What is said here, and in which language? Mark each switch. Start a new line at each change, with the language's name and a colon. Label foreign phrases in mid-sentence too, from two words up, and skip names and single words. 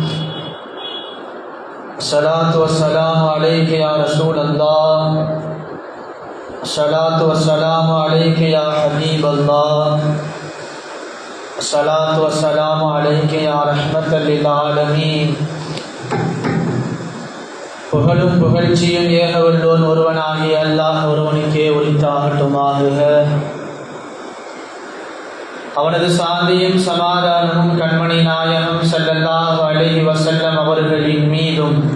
Arabic: الصلاة والسلام عليك يا رسول الله، الصلاة والسلام عليك يا حبيب الله، الصلاة والسلام عليك يا رحمة للعالمين.
Tamil: புகழும் புகழ்ச்சியும் ஏக வல்லோன் ஒருவனாகிய அல்லாஹ் ஒருவனுக்கே உரித்தாகட்டுமாக. அவனது சாந்தியும் சமாதானமும் கண்மணி நாயகம்
Arabic: صلى الله عليه وسلم
Tamil: அவர்களின் மீதும்